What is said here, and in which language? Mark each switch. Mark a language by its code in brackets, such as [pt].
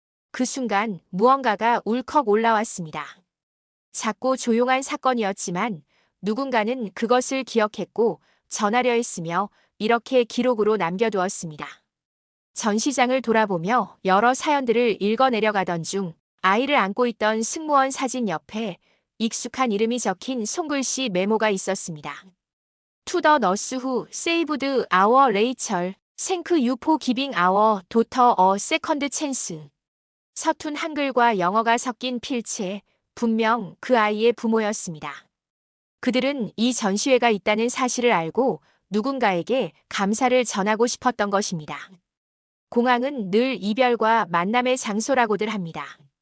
[ko] 그 순간 무언가가 울컥 올라왔습니다. 작고 조용한 사건이었지만 누군가는 그것을 기억했고 전하려 했으며 이렇게 기록으로 남겨두었습니다. 전시장을 돌아보며 여러 사연들을 읽어내려가던 중 아이를 안고 있던 승무원 사진 옆에 익숙한 이름이 적힌 손글씨 메모가 있었습니다. [en] To the nurse who saved our Rachel, thank you for giving our daughter a second chance. [ko] 서툰 한글과 영어가 섞인 필체, 분명 그 아이의 부모였습니다. 그들은 이 전시회가 있다는 사실을 알고 누군가에게 감사를 전하고 싶었던 것입니다. 공항은 늘 이별과 만남의 장소라고들 합니다.